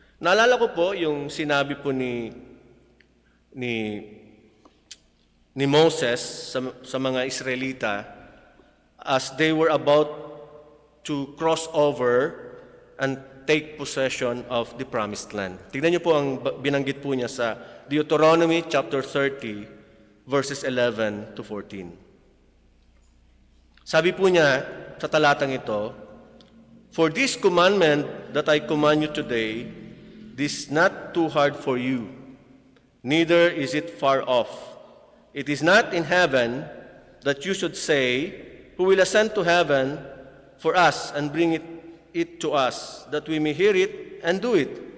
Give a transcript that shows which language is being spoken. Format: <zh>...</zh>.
<tl>Naalala ko po yung sinabi po ni Moses sa mga Israelita</tl> <en>as they were about to cross over and take possession of the promised land.</en> <tl>Tignan niyo po ang binanggit po niya sa Deuteronomy chapter 30 verses 11 to 14. Sabi po niya sa talatang ito,</tl> <en>"For this commandment that I command you today, this is not too hard for you, neither is it far off. It is not in heaven that you should say, who will ascend to heaven for us and bring it to us, that we may hear it and do it.</en>